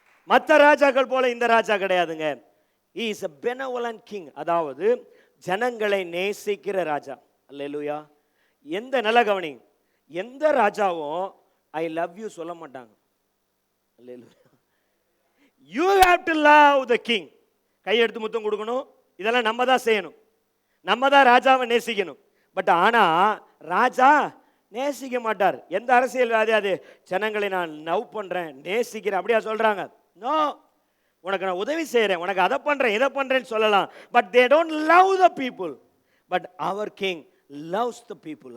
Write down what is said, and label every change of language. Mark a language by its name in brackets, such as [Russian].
[Tamil] மற்ற ராஜாக்கள் போல இந்த ராஜா கிடையாதுங்க. [English] he is a benevolent king. [Tamil] அதாவது ஜனங்களை நேசிக்கிற ராஜா. அல்லேலூயா. எந்த நல்ல கவனி, எந்த ராஜாவும் ஐ லவ் யூ சொல்ல மாட்டாங்க. அல்லேலூயா. [English] you have to love the king. [Tamil] கையெடுத்து முத்தம் கொடுக்கணும், இதெல்லாம் நம்ம தான் செய்யணும். நம்ம தான் ராஜாவை நேசிக்கணும். பட் ஆனா ராஜா நேசிக்க மாட்டார். எந்த அரசியல்வாதி அது ஜனங்களை நான் லவ் பண்றேன், நேசிக்கிறேன் அப்படியா சொல்றாங்க? நோ. உனக்கு நான் உதவி செய்யறேன், உனக்கு அதை பண்றேன், இதை பண்றேன்னு சொல்லலாம். [English] But they don't love the people. But our king loves the people.